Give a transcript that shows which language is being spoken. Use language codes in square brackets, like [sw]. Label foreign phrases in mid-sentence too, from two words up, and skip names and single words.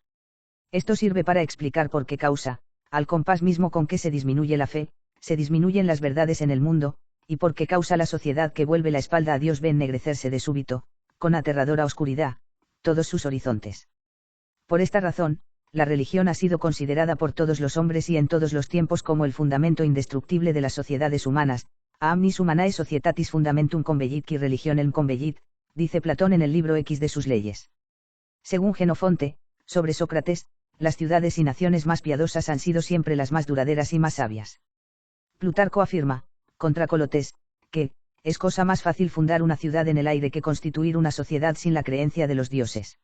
[es] Esto sirve para explicar por qué causa, al compás mismo con que se disminuye la fe, se disminuyen las verdades en el mundo, y por qué causa la sociedad que vuelve la espalda a Dios ve ennegrecerse de súbito, con aterradora oscuridad, todos sus horizontes. Por esta razón, la religión ha sido considerada por todos los hombres y en todos los tiempos como el fundamento indestructible de las sociedades humanas. [la] A omnis humanae societatis fundamentum convellit qui religionem convellit, [es] dice Platón en el libro X de sus leyes. Según Genofonte, sobre Sócrates, las ciudades y naciones más piadosas han sido siempre las más duraderas y más sabias. Plutarco afirma, contra Colotés, que es cosa más fácil fundar una ciudad en el aire que constituir una sociedad sin la creencia de los dioses.